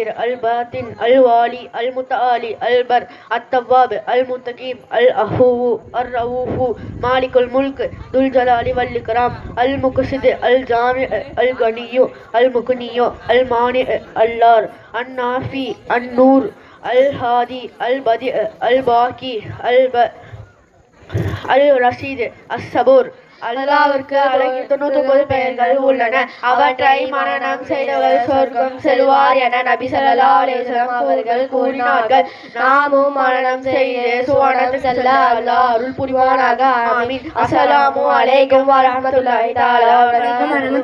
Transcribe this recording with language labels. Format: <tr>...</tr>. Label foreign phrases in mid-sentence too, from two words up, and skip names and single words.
<ar>الباطن الوالي المتعالي البر التواب المنتقم العفو الرؤوف مالك الملك ذو الجلال والإكرام المقسط الجامع الغني المغني المانع الضار النافي النور الهادي البديع الباقي الرشيد الصبور</ar> <ta>அல்லாஹ்விற்கு அழகிய 99 பெயர்கள் உள்ளன. அவற்றை மனனம் செய்தவர் சொர்க்கம் செல்வார் என நபி</ta> <ar>صلى الله عليه وسلم</ar> <ta>அவர்கள் கூறினார்கள். நாமும் மனனம் செய்து சுவனத்துக்கு செல்ல அல்லாஹ் அருள் புரிவானாக. ஆமீன்.</ta> <ar>السلام عليكم ورحمة الله تعالى و بركاته.</ar>